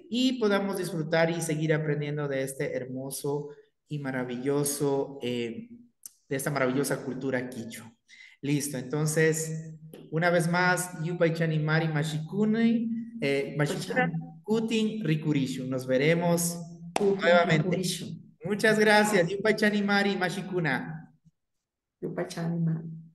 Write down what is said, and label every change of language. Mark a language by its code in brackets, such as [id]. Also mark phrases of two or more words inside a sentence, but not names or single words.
[es] Y podamos disfrutar y seguir aprendiendo de este hermoso y maravilloso, de esta maravillosa cultura quichua. Listo, entonces, una vez más, [qu] Yupay Chanimari Mashikuni, Mashikuna Yupachani, Kutin Rikurishu. [es] Nos veremos [qu] Kutin [es] nuevamente. [qu] Rikurishu. [es] Muchas gracias, [qu] Yupay Chanimari Mashikuna. Yupachani,